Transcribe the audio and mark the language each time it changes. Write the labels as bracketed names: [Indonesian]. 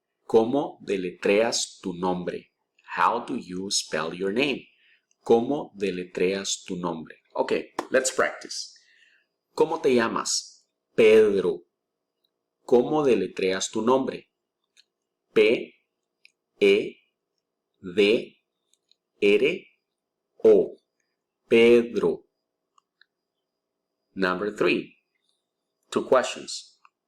[Spanish] ¿Cómo deletreas tu nombre? [English] How do you spell your name? [Spanish] ¿Cómo deletreas tu nombre? [English] Okay, let's practice. [Spanish] ¿Cómo te llamas? Pedro. ¿Cómo deletreas tu nombre? [English] P, E, D, R, O. Pedro. Number 3. 2 questions.